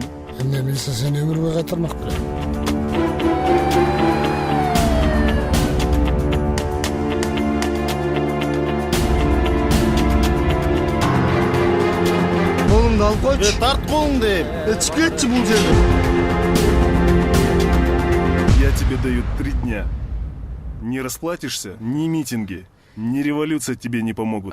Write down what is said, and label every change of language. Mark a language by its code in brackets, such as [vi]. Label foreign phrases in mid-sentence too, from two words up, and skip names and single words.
[ky] Эмне билсе сени өмүр бой кайтармак белем. Колуңду алып койчу. Тарт колуңду. Чыгып кетчи бул жерден. [ru] Я тебе даю 3 дня. Не расплатишься, ни митинги, ни революция тебе не помогут.